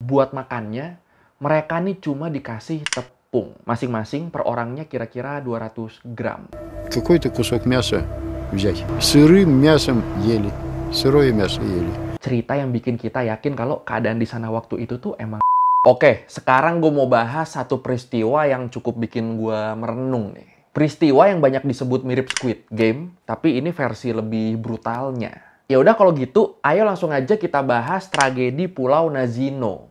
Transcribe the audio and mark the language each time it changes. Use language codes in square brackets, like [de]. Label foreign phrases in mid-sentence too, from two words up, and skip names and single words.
[id] Buat makannya, mereka nih cuma dikasih tepung. Masing-masing per orangnya kira-kira 200 gram. [ru] Какой-то кусок мяса взять. Сырым мясом ели. Сырое мясо ели. [id] Cerita yang bikin kita yakin kalau keadaan di sana waktu itu tuh emang... Oke, sekarang gue mau bahas satu peristiwa yang cukup bikin gue merenung nih. Peristiwa yang banyak disebut mirip Squid Game, tapi ini versi lebih brutalnya. Ya udah kalau gitu, ayo langsung aja kita bahas tragedi Pulau Nazino.